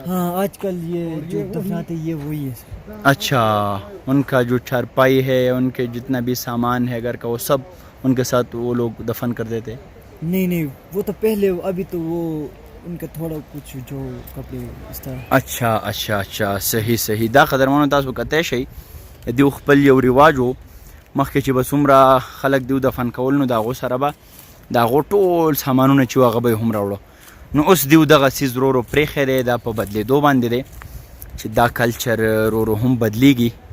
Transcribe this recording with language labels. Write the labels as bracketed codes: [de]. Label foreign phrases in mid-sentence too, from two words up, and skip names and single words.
[ur] ہاں آج کل یہ جو دفناتے یہ وہی ہے. اچھا ان کا جو چارپائی ہے ان کے جتنا بھی سامان ہے گھر کا وہ سب ان کے ساتھ وہ لوگ دفن کر دیتے? نہیں وہ تو پہلے ابھی تو وہ ان کا تھوڑا کچھ جو کپڑے اس طرح. اچھا صحیح [ps] دا قدرمنو تاسو کته شي دیو خپل یو رواجو مخکې چې به څومره خلک دیو دفن کول نو د هغو سره به د هغو ټول سامانونه چې هغه به یې هم راوړو نو اوس دیو دغه څیز ورو پرېښی دی دا په بدلېدو باندې دی چې دا کلچر ورو هم بدلیږي.